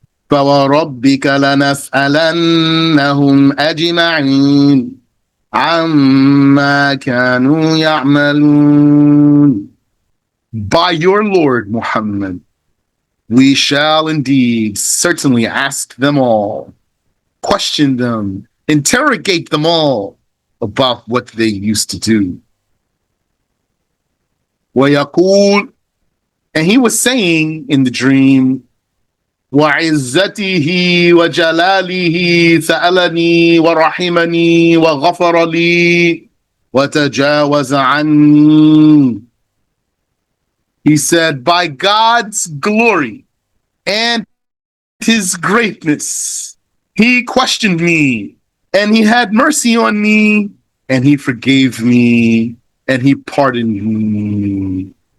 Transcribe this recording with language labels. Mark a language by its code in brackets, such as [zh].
[ar] فَوَرَبِّكَ لَنَسْأَلَنَّهُمْ أَجْمَعِينَ عَمَّا كَانُوا يَعْمَلُونَ. [en] By your Lord, Muhammad, we shall indeed certainly ask them all, question them, interrogate them all about what they used to do. [ar] وَيَقُولُ, [en] and he was saying in the dream, [ar] وَعِزَّتِهِ وَجَلَالِهِ سَأَلَنِي وَرَحِمَنِي وَغَفَرَ لِي وَتَجَاوَزَ عَنِّي. [en] He said, by God's glory and his greatness, he questioned me, and he had mercy on me, and he forgave me, and he pardoned me.